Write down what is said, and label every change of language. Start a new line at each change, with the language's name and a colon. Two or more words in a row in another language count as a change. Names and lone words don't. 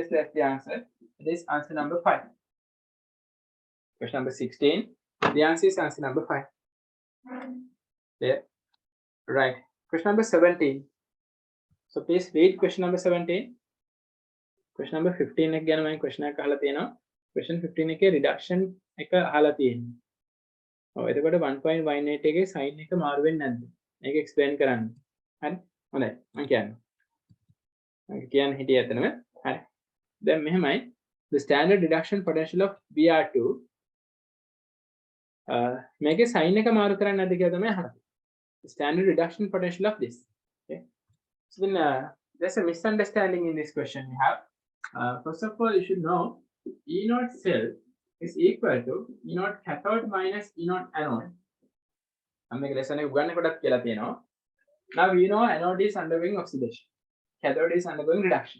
English: That's the answer. It is answer number 5. Question number 16. The answer is answer number 5. There. Right. Question number 17. So please read question number 17. Question number
Sinhala: 15 එක ගැන මම question එකක් අහලා තියෙනවා. Question 15 එකේ reduction එක අහලා තියෙනවා. ඔව් එතකොට 1.18 එකේ sign එක මාරු වෙන්නේ නැද්ද? මේක explain කරන්න. හරි? හොඳයි. මම කියන්නම්. මම කියන්න හිටියේ ඇත්තටම. හරි. දැන් මෙහෙමයි.
English: the standard reduction potential of Br2 make a sign
Sinhala: එක මාරු කරන්න නැද්ද කියලා තමයි අහන්නේ.
English: The standard reduction potential of this. Okay. So then there's a misunderstanding in this question we have. First of all, you should know E naught cell is equal to E naught cathode minus E naught anode. I'm going to now we know anode is undergoing oxidation, cathode is undergoing reduction.